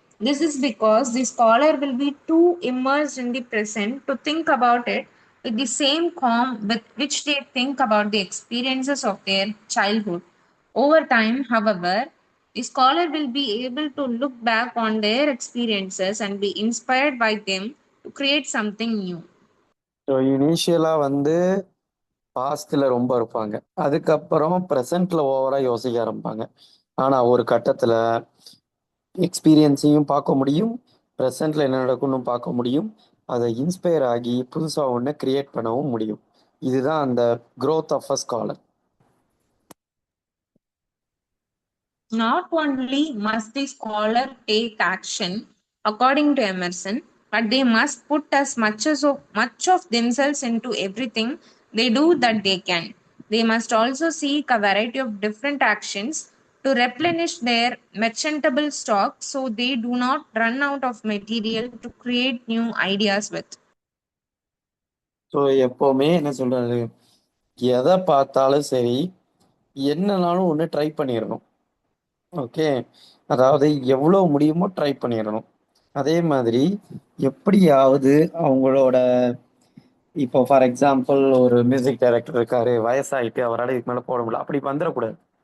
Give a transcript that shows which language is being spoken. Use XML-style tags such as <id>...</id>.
<en>This is because the scholar will be too immersed in the present to think about it with the same calm with which they think about the experiences of their childhood. Over time, however, the scholar will be able to look back on their experiences and be inspired by them to create something new.</en> <ta>So இனிஷியலா வந்து பாஸ்ட்ல ரொம்ப இருப்பாங்க, அதுக்கப்புறம் ப்ரெசென்ட்ல ஓவரா யோசிக்க ஆரம்பிப்பாங்க. ஆனா ஒரு கட்டத்துல எக்ஸ்பீரியன்ஸையும் பார்க்க முடியும், ப்ரெசென்ட்ல என்ன நடக்கும்னு பார்க்க முடியும், அதை இன்ஸ்பயர் ஆகி புதுசா ஒன்று கிரியேட் பண்ணவும் முடியும். இதுதான் அந்த growth of a scholar.</ta> <en>Not only must the scholar take action according to Emerson, but they must put as much of themselves into everything they do that they can. They must also seek a variety of different actions to replenish their merchantable stock so they do not run out of material to create new ideas with.</en> <ta>So எப்போவுமே என்ன சொல்றாரு, எதை பார்த்தாலும் சரி, என்னனாலும் ஒன்று try பண்ணிடணும். Okay, அதாவது எவ்வளோ முடியுமோ ட்ரை பண்ணிடணும். அதே மாதிரி எப்படியாவது அவங்களோட இப்போ ஃபார் எக்ஸாம்பிள் ஒரு மியூசிக் டைரக்டர் இருக்காரு, வயசாயிட்டு அவரால் இதுக்கு மேலே போட முடியல, அப்படி வந்துடக்கூடாது.</ta>